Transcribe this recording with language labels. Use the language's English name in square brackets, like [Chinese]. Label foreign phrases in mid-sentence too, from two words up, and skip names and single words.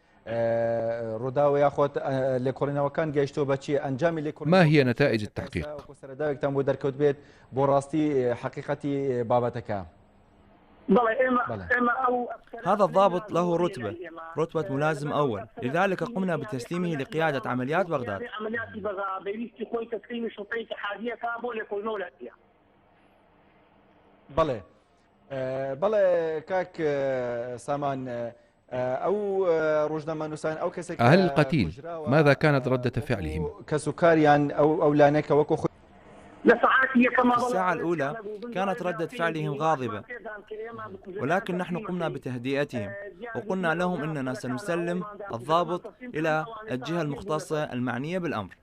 [Arabic] ما هي نتائج التحقيق؟ هذا الضابط له رتبة ملازم أول، لذلك قمنا بتسليمه لقيادة عمليات بغداد. [Central Kurdish] بەڵێ کاک سامان [Arabic] أهل القتيل ماذا كانت ردة فعلهم؟ في الساعة الأولى كانت ردة فعلهم غاضبة، ولكن نحن قمنا بتهدئتهم وقلنا لهم إننا سنسلم الضابط إلى الجهة المختصة المعنية بالأمر.